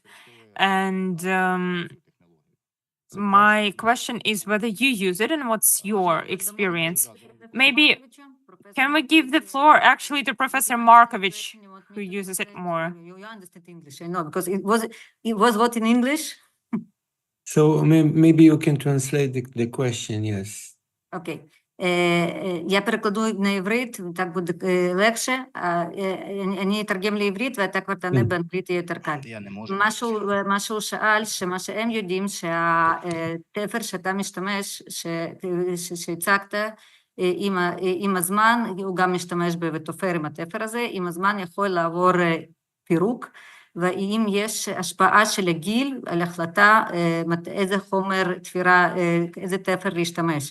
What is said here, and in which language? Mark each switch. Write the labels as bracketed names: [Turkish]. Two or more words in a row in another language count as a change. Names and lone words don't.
[English] And my question is whether you use it and what's your experience. Maybe can we give the floor actually to Professor Markovich, who uses it more? You understand English, I know, because it was what in English? So maybe you can translate the question, yes. [Ukrainian] Окей. Я перекладу на иврит, так буде легше. [Hebrew] אני אתרגם לעברית ואתה כבר תענה באנגלית, יהיה יותר קל. מה שהוא שאל, שמה שהם יודעים שהתפר שאתה משתמש, שהצגת, עם הזמן, הוא גם משתמש ותופר עם התפר הזה, עם הזמן יכול לעבור פירוק, ואם יש השפעה של הגיל על החלטה איזה חומר תפירה, איזה תפר להשתמש.